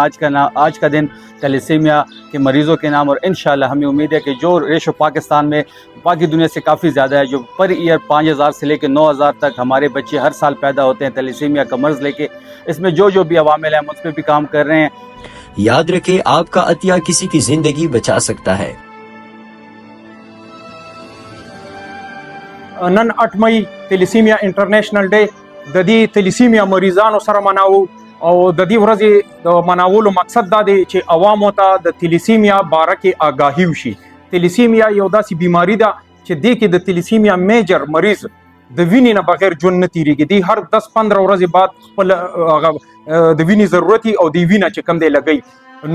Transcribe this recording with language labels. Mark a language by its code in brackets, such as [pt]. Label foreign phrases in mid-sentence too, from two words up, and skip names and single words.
[ur] آج کا دن تیلیسیمیا کے مریضوں کے نام، اور انشاءاللہ ہمیں امید ہے کہ جو ریشو پاکستان میں باقی دنیا سے کافی زیادہ ہے، جو [en] per year [ur] 5000 سے لے کے 9000 تک ہمارے بچے ہر سال پیدا ہوتے ہیں تیلیسیمیا کا مرض لے کے، اس میں جو بھی عوامل ہیں ہم اس پہ بھی کام کر رہے ہیں۔ یاد رکھیں آپ کا عطیہ کسی کی زندگی بچا سکتا ہے۔ [ps] نن 8 مئی [en] thalassemia international day [ps] د دې تیلیسیمیا مریضانو سره مناوو، او د دې ورځې د مناولو مقصد دا دی چې عوامو ته د تیلیسیمیا باره کې آګاهي وشي۔ تیلیسیمیا یو داسې بیماری ده چې دې کې د [en] thalassemia major [ps] مریض د وینې نه بغیر ژوند نه تیریږي، دی هر 10-15 ورځې بعد خپل د وینې ضرورت او دی وینه چې کم دی لګی.